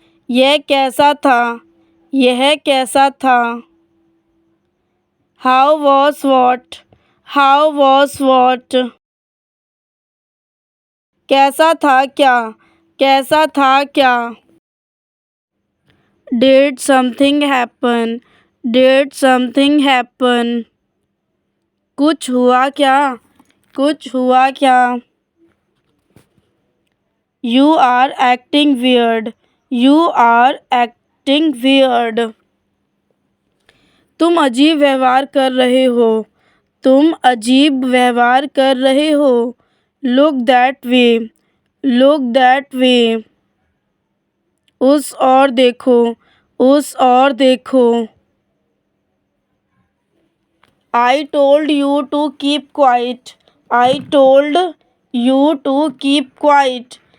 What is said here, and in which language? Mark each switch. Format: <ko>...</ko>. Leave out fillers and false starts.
<hi>यह कैसा था, यह कैसा था.</hi> <en>How was what, how was what.</en> <hi>कैसा था क्या, कैसा था क्या.</hi> <en>Did something happen, did something happen.</en> <hi>कुछ हुआ क्या, कुछ हुआ क्या.</hi> <en>You are acting weird, you are acting weird.</en> <hi>तुम अजीब व्यवहार कर रहे हो, तुम अजीब व्यवहार कर रहे हो।</hi> <en>Look that way, look that way.</en> <hi>उस ओर देखो, उस ओर देखो।</hi> <en>I told you to keep quiet. I told you to keep quiet.</en>